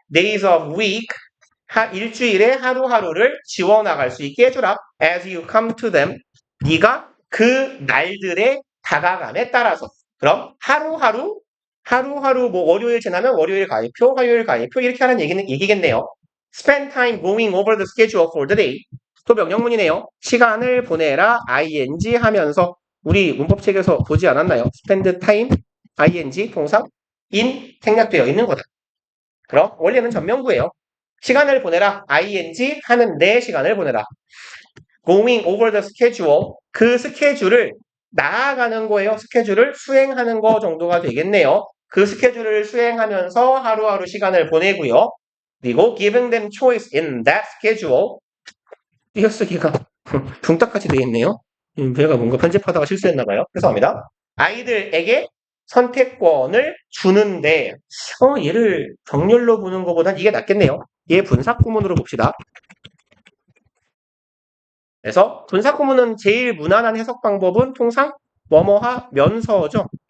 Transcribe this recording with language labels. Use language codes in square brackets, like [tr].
[en] Days of week. [ko] 일주일에 하루하루를 지워나갈 수 있게 해주라. [en] As you come to them. [ko] 네가 그 날들의 다가감에 따라서. 그럼 하루하루 뭐 월요일 지나면 월요일 가입표, 화요일 가입표 이렇게 하는 얘기겠네요. [en] Spend time going over the schedule for the day. [ko] 또 명령문이네요. 시간을 보내라 ing 하면서 우리 문법책에서 보지 않았나요? Spend time ing 동사 in 생략되어 있는 거다. 그럼 원래는 전명구예요. 시간을 보내라 ing 하는 내 시간을 보내라. [en] Going over the schedule [ko] 그 스케줄을 나아가는 거예요. 스케줄을 수행하는 거 정도가 되겠네요. 그 스케줄을 수행하면서 하루하루 시간을 보내고요. [en] 그리고 giving them choice in that schedule [ko] 띄어쓰기가 붕딱같이 되어 있네요. 제가 뭔가 편집하다가 실수했나봐요. 죄송합니다. 아이들에게 선택권을 주는데 얘를 정렬로 보는 것보단 이게 낫겠네요. 얘 분사구문으로 봅시다. 그래서 분사구문은 제일 무난한 해석 방법은 통상 뭐뭐하면서죠.